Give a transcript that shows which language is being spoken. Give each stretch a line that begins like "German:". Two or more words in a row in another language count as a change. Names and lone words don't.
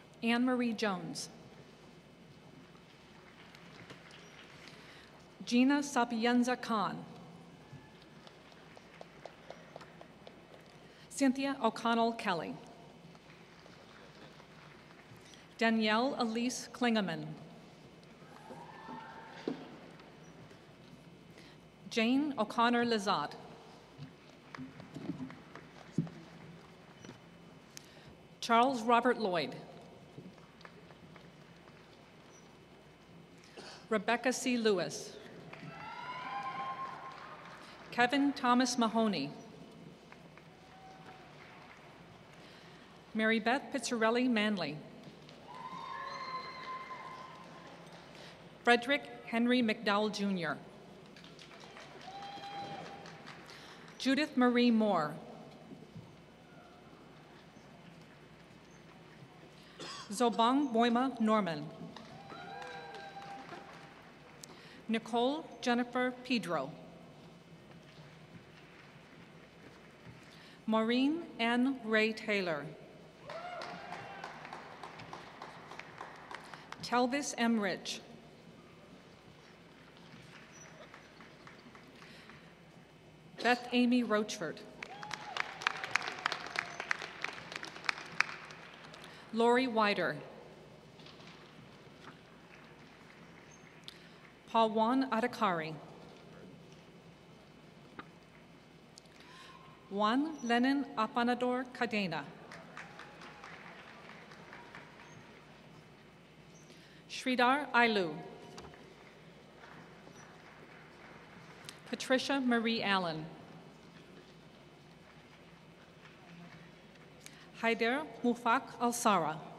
English: Anne Marie Jones, Gina Sapienza Khan, Cynthia O'Connell Kelly, Danielle Elise Klingeman, Jane O'Connor Lizotte, Charles Robert Lloyd, Rebecca C. Lewis, Kevin Thomas Mahoney, Mary Beth Pizzarelli Manley, Frederick Henry McDowell Jr., Judith Marie Moore, Zobang Boima Norman, Nicole Jennifer Pedro, Maureen Ann Ray Taylor, Telvis M. Rich, Beth Amy Rochford, Lori Wider, Pawan Adhikari, Juan Lenin Apanador Cadena, Sridhar Ailu, Patricia Marie Allen, Haider Mufak Al-Sara,